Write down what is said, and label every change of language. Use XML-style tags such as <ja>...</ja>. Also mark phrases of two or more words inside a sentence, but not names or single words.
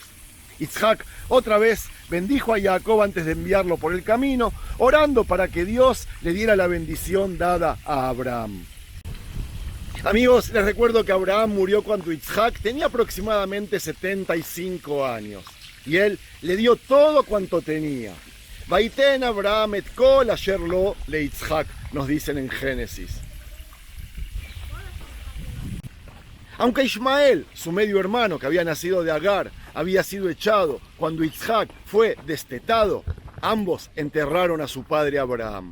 <es>Yitzhak otra vez bendijo a Jacob antes de enviarlo por el camino, orando para que Dios le diera la bendición dada a Abraham. Amigos, les recuerdo que Abraham murió cuando Yitzhak tenía aproximadamente 75 años, y él le dio todo cuanto tenía.</es> <he>ויתן אברהם את כל אשר לו ליצחק,</he> <es>nos dicen en Génesis. Aunque Ismael, su medio hermano que había nacido de Agar, había sido echado cuando Yitzhak fue destetado, ambos enterraron a su padre Abraham.</es>